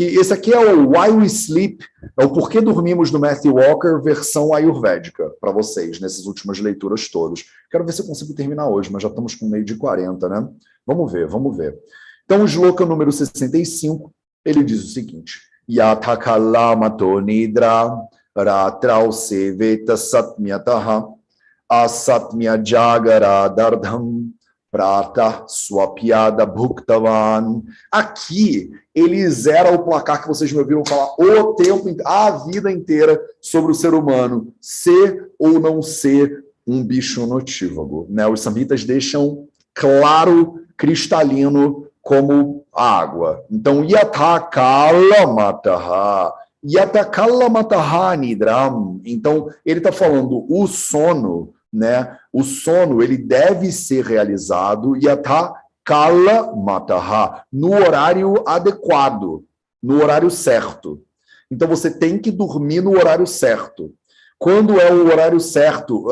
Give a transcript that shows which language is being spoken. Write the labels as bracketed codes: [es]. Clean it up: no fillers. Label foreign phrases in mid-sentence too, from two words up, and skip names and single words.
[pt] Esse aqui é o Why We Sleep, é o Porquê Dormimos do Matthew Walker, versão ayurvédica, para vocês, nessas últimas leituras todas. Quero ver se eu consigo terminar hoje, mas já estamos com meio de 40, né? Vamos ver, vamos ver. Então, o shloka número 65, ele diz o seguinte: [sa] यथा कालमतो निद्रा रात्रौ सेवेत सात्म्यतः असात्म्य जागर दर्धं प्रातः स्वप्याद भुक्तवान्. [pt] Aqui, ele zera o placar que vocês me ouviram falar o tempo, a vida inteira sobre o ser humano ser ou não ser um bicho notívago, né? Os samhitas deixam claro, cristalino, como a água. Então, [sa] यथा कालमतः, यथा कालमतः निद्रां. [pt] Então, ele está falando o sono, né? O sono, ele deve ser realizado [sa] यथा कालमतः, [pt] no horário adequado, no horário certo. Então, você tem que dormir no horário certo. Quando é o horário certo?